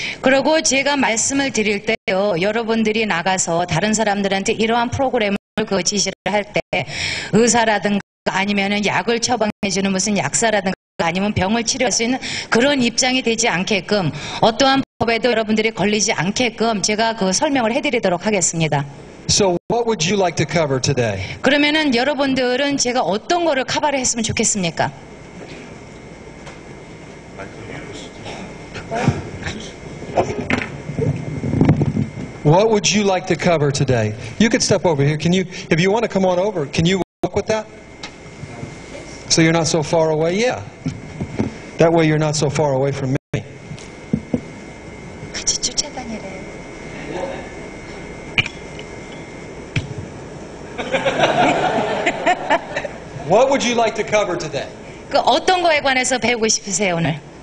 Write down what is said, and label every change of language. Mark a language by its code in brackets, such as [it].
[ko] 그리고 제가 말씀을 드릴 때요, 여러분들이 나가서 다른 사람들한테 이러한 프로그램을 지시를 할 때 의사라든가 아니면은 약을 처방해주는 무슨 약사라든가 아니면 병을 치료할 수 있는 그런 입장이 되지 않게끔 어떠한 법에도 여러분들이 걸리지 않게끔 제가 그 설명을 해드리도록 하겠습니다. [en] So what would you like to cover today? [ko] 그러면은 여러분들은 제가 어떤 거를 커버를 했으면 좋겠습니까? [en] What would you like to cover today? You could step over here. Can you, if you want to come on over, can you walk with that? So you're not so far away? Yeah. That way you're not so far away from me. [ko] 같이 쫓아다니래. [en] What would you like to cover today? [ko] 그 어떤 거에 관해서 배우고 싶으세요 오늘?